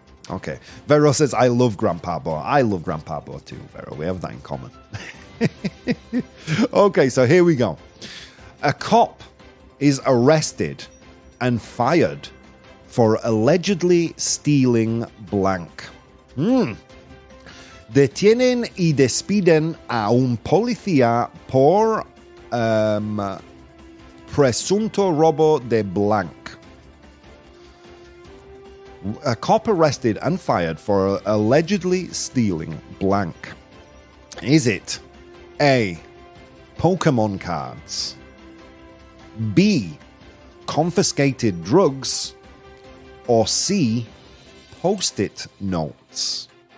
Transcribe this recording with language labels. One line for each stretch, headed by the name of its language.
English: Okay. Vero says, I love Grandpa Bo. I love Grandpa Bo too, Vero. We have that in common. Okay, so here we go. A cop is arrested and fired for allegedly stealing blank.
Spanish: Detienen y despiden a un policía por presunto robo de blank.
English: A cop arrested and fired for allegedly stealing blank. Is it A, Pokémon cards, B, confiscated drugs, or C, Post-it notes?